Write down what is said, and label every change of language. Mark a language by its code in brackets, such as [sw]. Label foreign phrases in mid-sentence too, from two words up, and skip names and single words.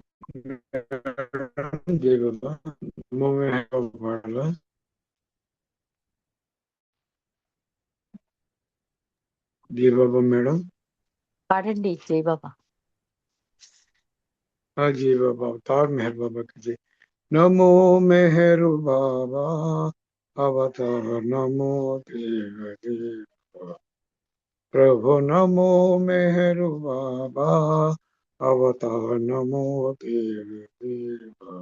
[hi] जय बाबा। नमो में है बाबा। जय बाबा मैडम। [te] పాడండి జై బాబా. [hi] हाँ जय बाबा। अवतार मेहर बाबा की जय। नमो मेहर बाबा अवतार नमो देव देव। प्रभु नमो मेहर बाबा अवतार नमो देव देव।